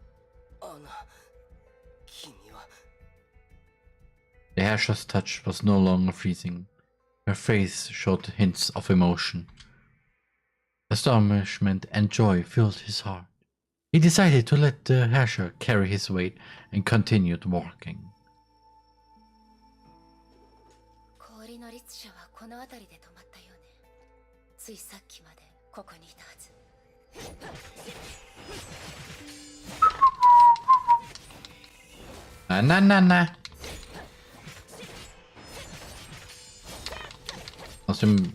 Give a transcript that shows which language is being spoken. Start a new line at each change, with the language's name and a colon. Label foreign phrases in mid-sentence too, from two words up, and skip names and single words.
English: The Herrscher's touch was no longer freezing. Her face showed hints of emotion. Astonishment and joy filled his heart. He decided to let the Herrscher carry his weight and continued walking.
Japanese: 氷の律者はこの辺りで止まったようね。ついさっきまでここにいたはず。
German: Na. Aus dem...